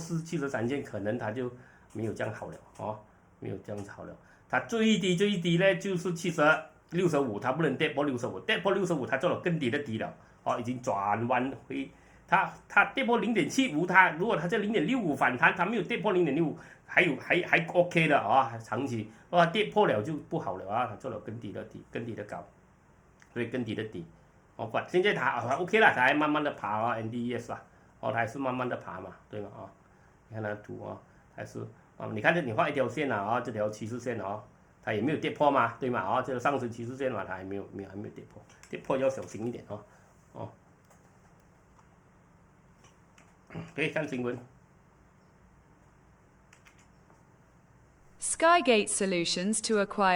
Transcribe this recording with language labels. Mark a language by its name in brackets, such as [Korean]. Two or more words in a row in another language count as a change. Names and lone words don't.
[Chinese] 73 線可能它就沒有這樣好了沒有這樣子好了，它最低呢就是65，它不能跌破65，跌破65它做了更低的底了已經轉彎回，它跌破0.75，如果它在0.65反彈，它沒有跌破0.65，還 OK 的長期，跌破了就不好了它做了更低的高。所以更低的底，現在它OK 了，它還慢慢的爬NDES 啦，它還是慢慢的爬嘛，對嗎你看它的圖還是你看你畫一條線這條趨勢線它也沒有跌破嘛，對嗎這個上升趨勢線嘛，它還沒有跌破，跌破要小心一點可以看新聞。 [English] Skygate Solutions to acquire